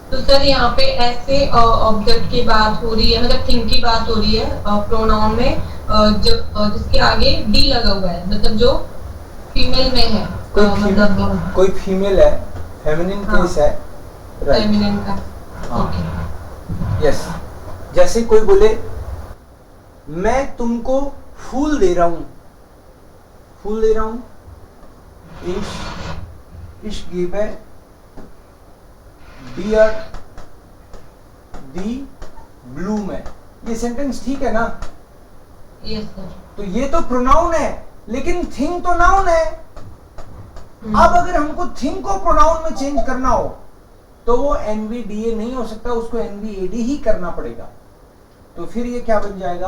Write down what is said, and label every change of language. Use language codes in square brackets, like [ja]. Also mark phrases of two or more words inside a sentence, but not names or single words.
[hi] सर यहाँ पे ऐसे ऑब्जेक्ट की बात हो रही है, मतलब थिंग की बात हो रही है प्रोनाउन में, जिसके आगे डी लगा हुआ है, मतलब जो फीमेल में है, मतलब कोई फीमेल है, फेमिनिन हाँ, केस है, राइट, फेमिनिन का। हाँ, ओके। यस। जैसे कोई बोले मैं तुमको फूल दे रहा हूं, फूल दे रहा हूं, [de] ich gebe dir die Blume, [hi] ये सेंटेंस ठीक है ना? [en] yes sir. [hi] तो ये तो प्रोनाउन है, लेकिन थिंग तो नाउन है। अब अगर हमको थिंग को प्रोनाउन में चेंज करना हो तो वो एनवीडीए नहीं हो सकता, उसको एनवीएडी ही करना पड़ेगा। तो फिर ये क्या बन जाएगा?